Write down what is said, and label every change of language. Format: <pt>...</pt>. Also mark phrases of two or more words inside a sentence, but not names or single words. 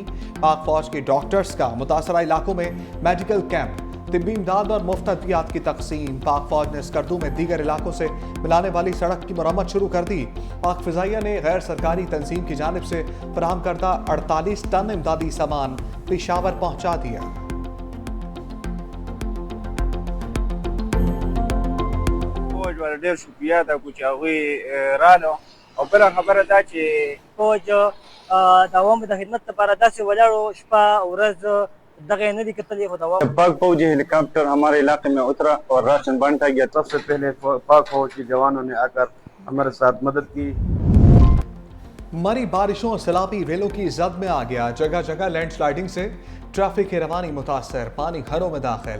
<ur>پاک فوج کے ڈاکٹرز کا متاثرہ علاقوں میں</ur> <en>medical camp,</en> <ur>طبی امداد اور مفت ادویات کی تقسیم. پاک فوج نے سکردو میں دیگر علاقوں سے ملانے والی سڑک کی مرمت شروع کر دی. پاک فضائیہ نے غیر سرکاری تنظیم کی جانب سے فراہم کردہ 48 ٹن امدادی سامان پشاور پہنچا دیا.</ur> <ps>فوج ولا ډېر شکریه ده چې هغوی رالو او بله خبره دا چې فوج د عوامو د خدمت لپاره داسې ولاړو شپه ورځ دغه نه دي کتلې خو د عوامو</ps> <ur>پاک فوجی ہیلی کاپٹر ہمارے علاقے میں اترا اور راشن بانٹا گیا. سب سے پہلے پاک فوج کے جوانوں نے آ کر ہمارے ساتھ مدد کی. مری بارشوں اور سیلابی ریلوں کی زد میں آ گیا. جگہ جگہ لینڈسلائیڈنگ سے ٹریفک کی روانی متاثر، پانی گھروں میں داخل.</ur>